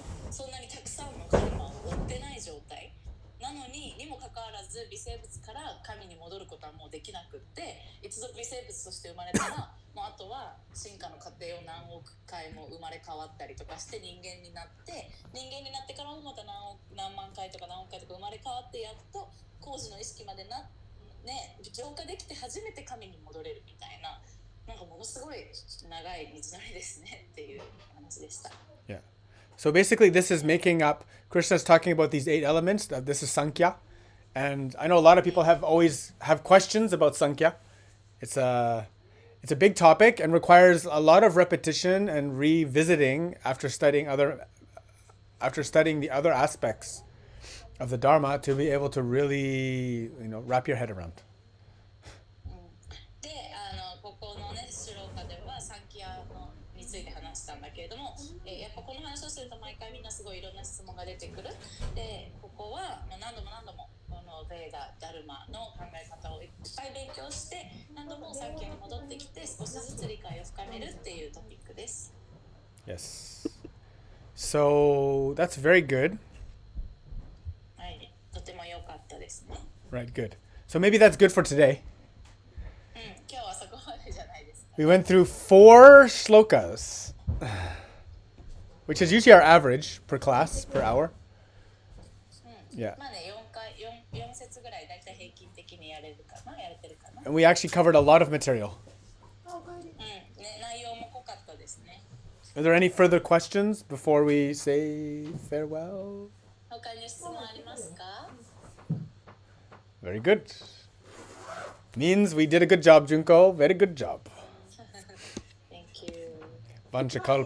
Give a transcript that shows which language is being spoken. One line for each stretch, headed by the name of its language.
Japanese: そんなにたくさんのカルマを負ってない状態なのにもかかわらず微生物から神に戻ることはもうできなくって一度微生物として生まれたらもうあとは進化の過程を何億回も生まれ変わったりとかして人間になってからもまた何万回とか何億回とか生まれ変わってやっと高次の意識まで浄化できて初めて神に戻れるみたいななんかものすごい長い道のりですねっていう話でした。
English: Yeah. So basically, this is making up. Krishna's talking about these 8 elements. This is Sankhya, and I know a lot of people always have questions about Sankhya. It's a big topic and requires a lot of repetition and revisiting after studying the other aspects of the Dharma to be able to really, wrap your head around.
Japanese: で、ここのね、シローカではサンキアについて話したんだけれども、やっぱこの話をすると毎回みんなすごいいろんな質問が出てくる。で、ここは何度もこのベーダ、ダルマの考え方をいっぱい勉強して何度もサンキアに戻ってきて少しずつ理解を深めるっていうトピックです。
English: Yes. So that's very good.
Japanese: はい、とても良かったですね。
English: Right, good. So maybe that's good for today.
Japanese: 今日はそこまでじゃないですか。
English: We went through 4 shlokas, which is usually our average per class, per hour. Yeah.
Japanese: まあね、4節ぐらいだいたい平均的にやれてるかな。
English: And we actually covered a lot of material.
Japanese: ね、内容も濃かったですね。
English: Are there any further questions before we say farewell?
Japanese: 他に質問ありますか？
English: Very good. Means we did a good job, Junko. Very good job. Thank you.